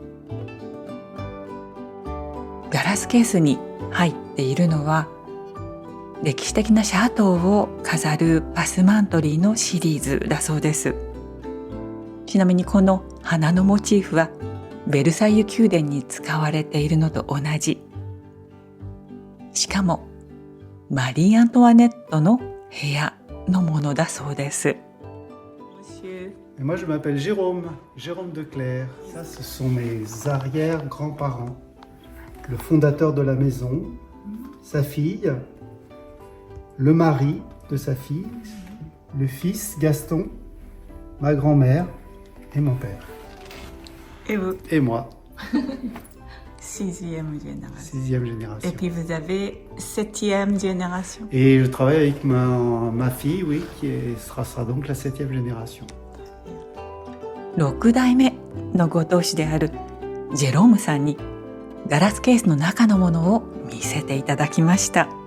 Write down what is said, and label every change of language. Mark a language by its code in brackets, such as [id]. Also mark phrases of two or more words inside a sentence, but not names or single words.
[ja] ガラスケースに入っているのは歴史的なシャートを飾るパスマントリーのシリーズだそうです。ちなみにこの花のモチーフはベルサイユ宮殿に使われているのと同じ。しかもマリー・アントワネットの部屋のものだそうです。 [fr] Moi, je m'appelle Jérôme de Clerc. Ça, ce sont mes arrière-grands-parents. Le fondateur de la maison, sa fille, le mari de sa fille, le fils Gaston, ma grand-mère et mon père. Et vous? Et moi. 6e génération. 6e génération. Et puis vous avez 7e génération. Et je travaille avec ma fille, oui, sera donc la 7e génération. [ja] 6 代目のご当主であるジェロームさんにガラスケースの中のものを見せていただきました。